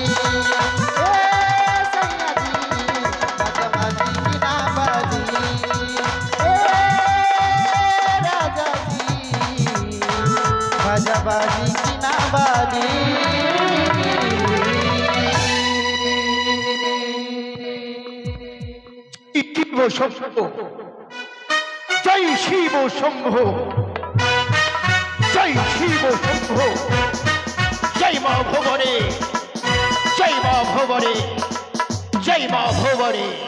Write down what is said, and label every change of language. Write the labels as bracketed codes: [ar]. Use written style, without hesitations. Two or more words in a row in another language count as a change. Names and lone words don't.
[bho] ए सैया जी बाजा बाजी की ना बाजी ए राजा जी बाजा बाजी की ना बाजी [bn] শম্ভো, জয় শিব শম্ভো, জয় শিব শম্ভো, জয় মা ভবনে, জয় মা ভবনে, জয় মা ভবনে।